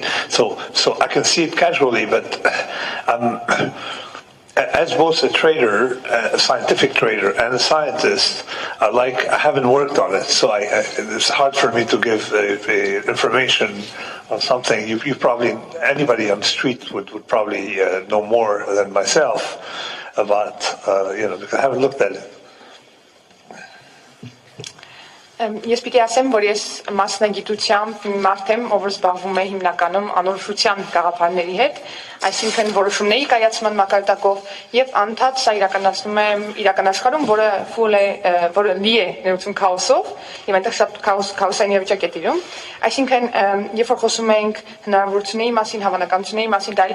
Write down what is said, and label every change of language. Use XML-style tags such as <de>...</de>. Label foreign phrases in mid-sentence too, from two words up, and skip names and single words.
<en>So I can see it casually, but as both a trader, a scientific trader, and a scientist, I haven't worked on it, so it's hard for me to give information on something. You probably, anybody on the street would probably know more than myself about, because I haven't looked at it.</en> <hy>Ես պիտի ասեմ, որ ես մասնագիտությամբ մարդ եմ, ով զբաղվում է հիմնականում անորոշության գաղափարների հետ, այսինքն որոշումների կայացման մակարդակով եւ անդադ սա իրականացնում եմ իրական աշխարհում, որը լի է ներողություն քաոսով, եւ այնտեղ շատ քաոսային իրավիճակ է տիրում, այսինքն երբ որ խոսում ենք հնարավորությունների մասին, հավանականությունների մասին, դա</hy>